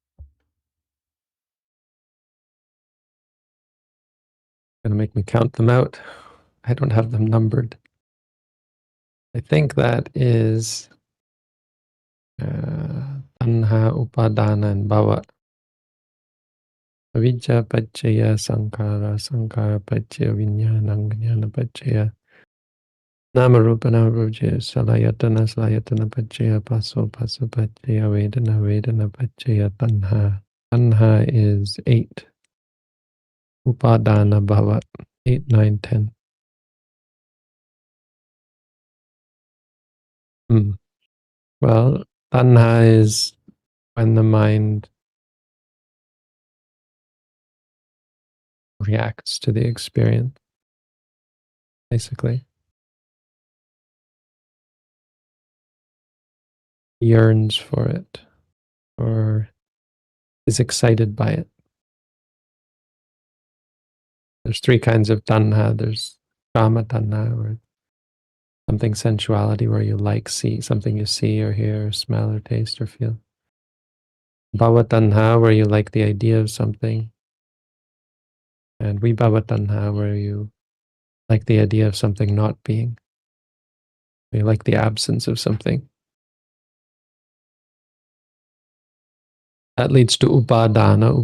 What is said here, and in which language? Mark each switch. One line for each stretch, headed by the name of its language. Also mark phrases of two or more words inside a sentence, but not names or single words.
English: Gonna make me count them out. I don't have them numbered. I think that is Tanha, Upadana, and Bhava.
Pali: Avijja Paccaya Sankhara, Sankhara Paccaya Vijnana, Vijnana Paccaya Namarupa, Namarupa Salayatana, Salayatana Paccaya Passo, Passo Paccaya Vedana, Vedana Paccaya Tanha.
English: Tanha is 8.
Pali: Upadana Bhava,
English: 8, 9, 10. Well, tanha is when the mind reacts to the experience, basically. Yearns for it, or is excited by it. There's 3 kinds of tanha. There's
Pali: kama tanha,
English: or something sensuality, where you like something you see or hear or smell or taste or feel.
Pali: Bhava tanha,
English: where you like the idea of something. And
Pali: vibhava tanha,
English: where you like the idea of something not being. You like the absence of something. That leads to upadana.